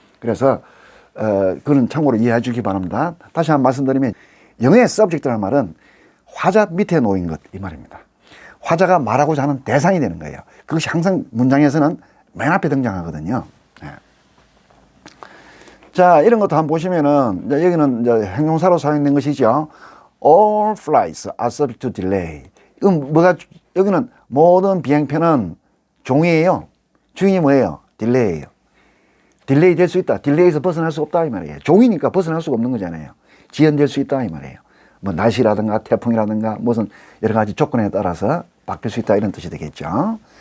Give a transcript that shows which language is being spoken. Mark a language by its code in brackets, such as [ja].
[ko] 그래서 그건 참고로 이해해 주기 바랍니다. 다시 한번 말씀드리면 영어의 subject라는 말은 화자 밑에 놓인 것 이 말입니다. 화자가 말하고자 하는 대상이 되는 거예요. 그것이 항상 문장에서는 맨 앞에 등장하거든요. 네. 자, 이런 것도 한번 보시면은 이제 여기는 이제 행동사로 사용된 것이죠. [en] All flights are subject to delay. [ko] 이건 여기는 모든 비행편은 종이에요. 주인이 뭐예요? 딜레이예요. 딜레이 될 수 있다. 딜레이에서 벗어날 수 없다 이 말이에요. 종이니까 벗어날 수가 없는 거잖아요. 지연될 수 있다 이 말이에요. 뭐 날씨라든가 태풍이라든가 무슨 여러 가지 조건에 따라서 바뀔 수 있다 이런 뜻이 되겠죠.